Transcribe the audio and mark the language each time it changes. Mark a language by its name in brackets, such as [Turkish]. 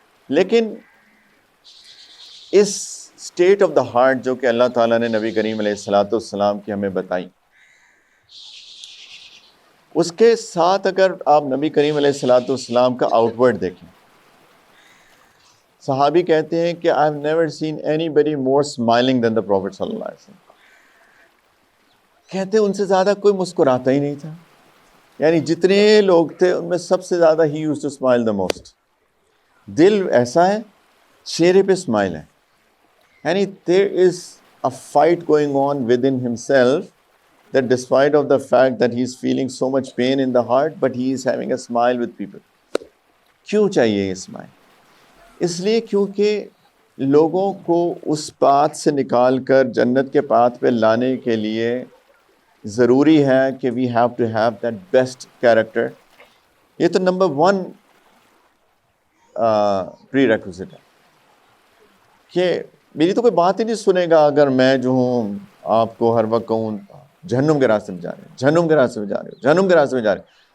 [Urdu] لیکن اس state of the heart جو کہ اللہ تعالیٰ نے نبی کریم علیہ الصلاۃ والسلام کی ہمیں بتائی، اس کے ساتھ اگر آپ نبی کریم علیہ الصلاۃ والسلام کا آؤٹ ورڈ دیکھیں، صحابی کہتے ہیں کہ [English] I've never seen anybody more smiling than the Prophet [Urdu] صلی اللہ علیہ وسلم. کہتے ہیں ان سے زیادہ کوئی مسکراتا ہی نہیں تھا. یعنی جتنے لوگ تھے ان میں سب سے زیادہ [English] he used to smile the most. [Urdu] دل ایسا ہے، چہرے پہ اسمائل ہے. [English] یعنی there is a fight going on within himself that despite of the fact that he is feeling so much pain in the heart, but he is having a smile with people. [Urdu] کیوں چاہیے یہ smile? اس لیے کیونکہ لوگوں کو اس path سے نکال کر جنت کے پاتھ پہ لانے کے لیے ضروری ہے کہ [English] We have to have that best character. [Urdu] یہ تو نمبر 1 پری ریکوزٹ ہے کہ میری تو کوئی بات ہی نہیں سنے گا اگر میں جو ہوں آپ کو ہر وقت کہوں جہنم کے راستے میں جا رہے ہیں، جہنم کے راستے میں جا رہے ہو، جہنم کے راستے میں جا رہے ہیں.